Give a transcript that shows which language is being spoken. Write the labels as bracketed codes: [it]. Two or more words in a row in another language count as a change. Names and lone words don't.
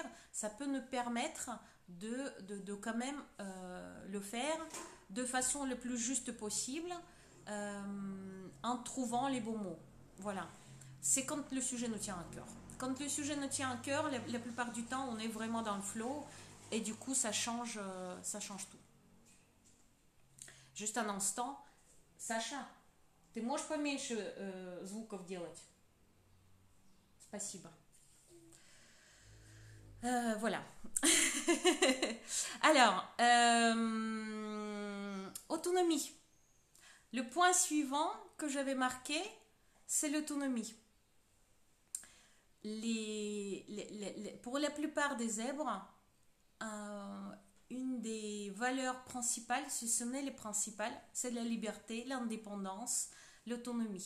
[fr] Ça peut nous permettre de quand même le faire de façon le plus juste possible en trouvant les bons mots. Voilà. C'est quand le sujet nous tient à cœur. Quand le sujet nous tient à cœur, la plupart du temps, on est vraiment dans le flow et du coup, ça change tout. Juste un instant. [ru] Саша, ты можешь поменьше звуков делать? Спасибо. [fr] Voilà. Alors, autonomie. Le point suivant que j'avais marqué, c'est l'autonomie. Pour la plupart des zèbres, une des valeurs principales, si ce n'est les principales, c'est la liberté, l'indépendance, l'autonomie.